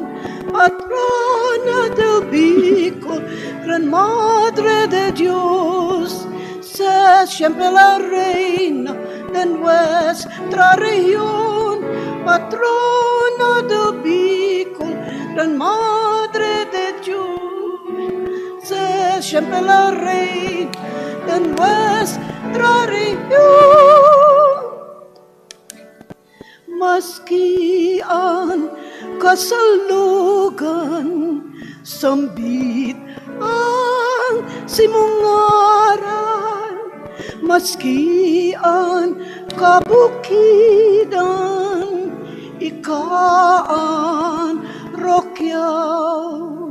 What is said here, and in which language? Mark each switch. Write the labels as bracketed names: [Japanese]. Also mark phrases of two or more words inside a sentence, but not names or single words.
[Spanish] Patrona del Bico, Gran Madre de Dios, sé siempre la reina de nuestra región. Patrona del Bico, Gran Madre de Dios, sé siempre la reina de nuestra región. [Bikol] Meski ang kasalugan, sambit ang simungaran, maski ang kabukidan, ikaan rokyaw.